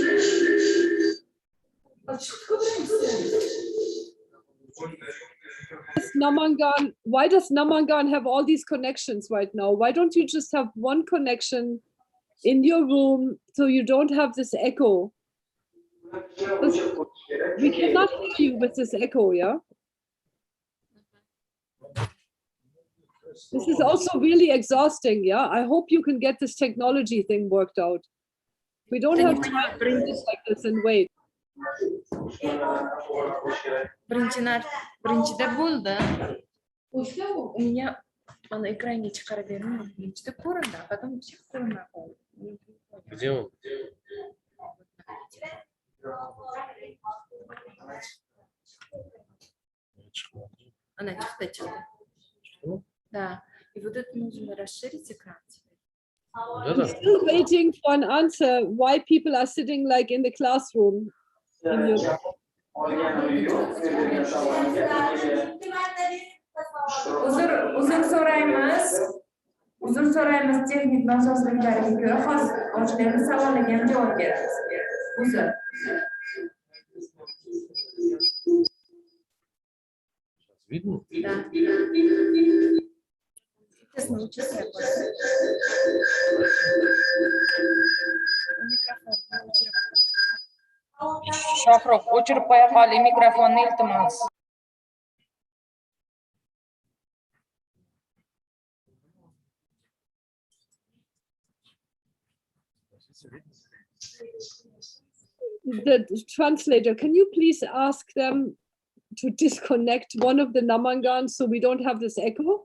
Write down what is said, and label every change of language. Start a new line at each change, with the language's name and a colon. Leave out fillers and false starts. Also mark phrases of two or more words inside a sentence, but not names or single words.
English: Namangan, why does Namangan have all these connections right now? Why don't you just have one connection in your room so you don't have this echo? We cannot hear you with this echo, yeah? This is also really exhausting, yeah? I hope you can get this technology thing worked out. We don't have time to do this like this and wait.
Uzbek: Birinchida bo'ldi. O'shda unga mana ekranga chiqarib berdim. Birinchida ko'rindi, потом hech ko'rinmay qoldi.
Russian: Где он?
Uzbek: Она chiqdi.
Russian: Да. И вот это нужно расширить экран.
English: I'm still waiting for an answer why people are sitting like in the classroom.
Uzbek: Uzr so'raymiz texnik nosozliklariga ko'ra hozir ochlarimiz savoliga ham javob beramiz. Uzr.
Russian: Видно? Да.
Uzbek: Shohruh, o'chirib qo'ya qoling mikrofonni, iltimos.
English: The translator, can you please ask them to disconnect one of the Namangans so we don't have this echo?